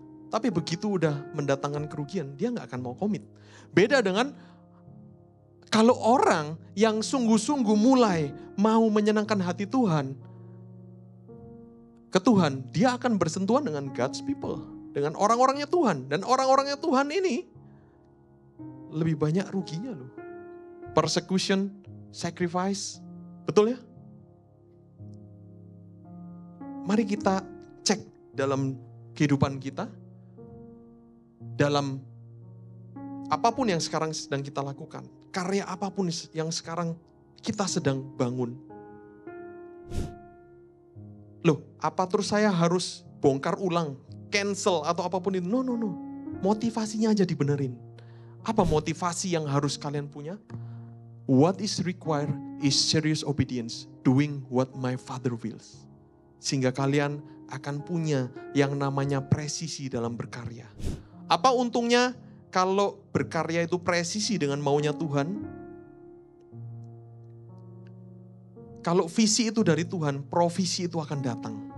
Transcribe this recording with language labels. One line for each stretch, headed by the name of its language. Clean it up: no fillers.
Indonesian: Tapi begitu udah mendatangkan kerugian, dia gak akan mau komit. Beda dengan kalau orang yang sungguh-sungguh mulai mau menyenangkan hati Tuhan, ke Tuhan, dia akan bersentuhan dengan
English: God's people.
Indonesian: Dengan orang-orangnya Tuhan. Dan orang-orangnya Tuhan ini lebih banyak ruginya loh.
English: Persecution, sacrifice.
Indonesian: Betul ya? Mari kita cek dalam kehidupan kita. Dalam apapun yang sekarang sedang kita lakukan. Karya apapun yang sekarang kita sedang bangun. Loh, apa terus saya harus bongkar ulang, cancel atau apapun itu?
English: No.
Indonesian: Motivasinya aja dibenerin. Apa motivasi yang harus kalian punya?
English: What is required is serious obedience, doing what my Father wills.
Indonesian: Sehingga kalian akan punya yang namanya presisi dalam berkarya. Apa untungnya kalau berkarya itu presisi dengan maunya Tuhan? Kalau visi itu dari Tuhan, provisi itu akan datang.